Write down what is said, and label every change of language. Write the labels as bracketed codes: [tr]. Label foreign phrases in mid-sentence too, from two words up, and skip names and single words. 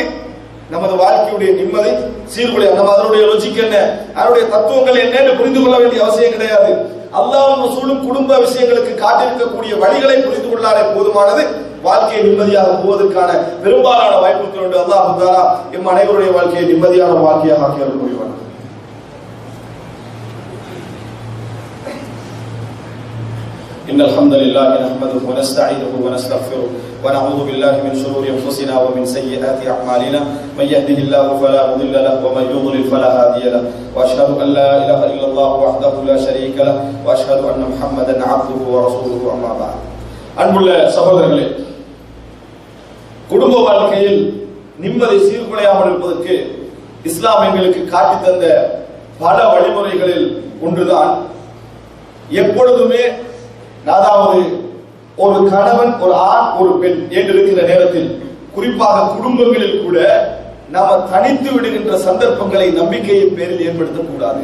[ta] நமது வாழ்க்கையுடைய நிம்மதி சீர்குலைய நம்ம அதனுடைய லாஜிக் என்ன, அதனுடைய தத்துவங்கள் என்னன்னு புரிந்து கொள்ள வேண்டிய அவசியம் கிடையாது. அல்லாஹ்வும் ரசூலும் குடும்ப விஷயங்களுக்கு காட்டியிருக்கக்கூடிய வழிகளை புரிந்து கொள்ளாலே போதுமானது. வாழ்க்கையை நிம்மதியாக போவதற்கான பெரும்பாலான வாய்ப்புகள் உண்டு. [ar] الله تعالى [ta] எம் அனைவருடைய வாழ்க்கையை நிம்மதியான வாழ்க்கையாக ஆக்கி அருள் புரிவார். [ar] إن الحمد لله نحمده ونستعينه ونستغفره ونعوذ بالله من شرور أنفسنا ومن سيئات أعمالنا من يهده الله فلا مضل له ومن يضلل فلا هادي له وأشهد أن لا إله إلا الله وحده لا شريك له وأشهد أن محمدا عبده ورسوله أما بعد. [ta] அன்புள்ள சகோதரர்களே, குடும்ப வாழ்க்கையில் நிம்மதி சீர்குலையாமல் இருப்பதற்கு இஸ்லாம் எங்களுக்கு காட்டி தந்த பல வழிமுறைகளில் ஒன்றுதான் எப்பொழுதுமே அதாவது ஒரு கணவன், ஒரு ஆண், ஒரு பெண் என்று இருக்கிற நேரத்தில் குறிப்பாக குடும்பங்களில் கூட நாம தனித்து விடுகின்ற சந்தர்ப்பங்களை நம்பிக்கையின் பேரில் ஏற்படுத்தக் கூடாது.